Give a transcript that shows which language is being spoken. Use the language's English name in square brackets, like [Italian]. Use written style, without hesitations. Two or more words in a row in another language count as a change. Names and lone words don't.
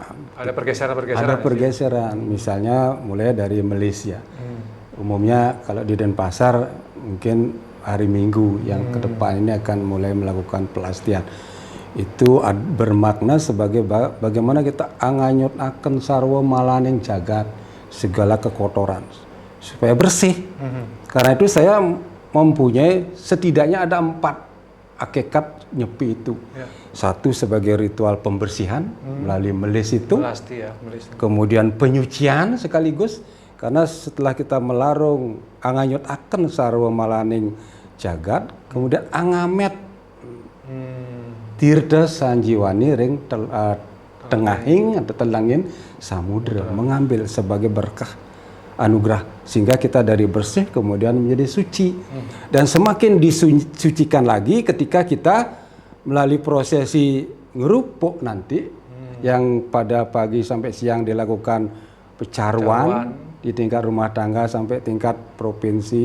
[Indonesian] ada pergeseran-pergeseran. Ada pergeseran, misalnya mulai dari Malaysia. Umumnya kalau di Denpasar mungkin hari Minggu yang ke depan ini akan mulai melakukan pelastian. Itu bermakna sebagai bagaimana kita [Balinese] anganyut akan sarwa malaning jagat, [Indonesian] segala kekotoran supaya bersih. Karena itu saya mempunyai setidaknya ada 4 hakikat Nyepi itu. Satu sebagai ritual pembersihan melalui melis itu. Kemudian penyucian sekaligus karena setelah kita melarung [Balinese] anganyut akan sarwa malaning jagat, [Indonesian] kemudian [Balinese] angamet tirta sanjiwani ring tengahing [Indonesian] atau [Balinese] telangin samudra, [Indonesian] mengambil sebagai berkah anugerah sehingga kita dari bersih kemudian menjadi suci. Dan semakin disucikan lagi ketika kita melalui prosesi ngerupuk nanti yang pada pagi sampai siang dilakukan pecaruan di tingkat rumah tangga sampai tingkat provinsi.